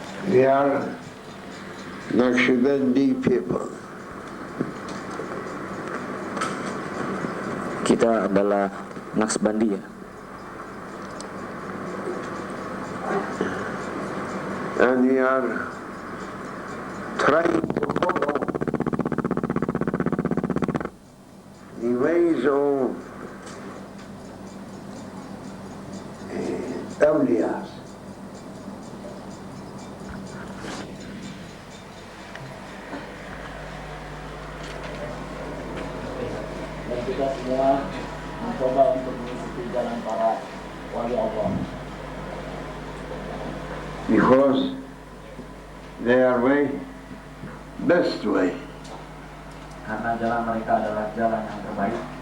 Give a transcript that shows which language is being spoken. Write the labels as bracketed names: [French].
[English] We are Naqshbandi people. [Indonesian] Kita adalah Naqshbandiya. [English] And we are trying to follow the ways of awliyas. [Indonesian] Dan kita semua mencoba untuk mengikuti jalan para wali Allah. [English] Because their way, best way. [Indonesian] Karena jalan mereka adalah jalan yang terbaik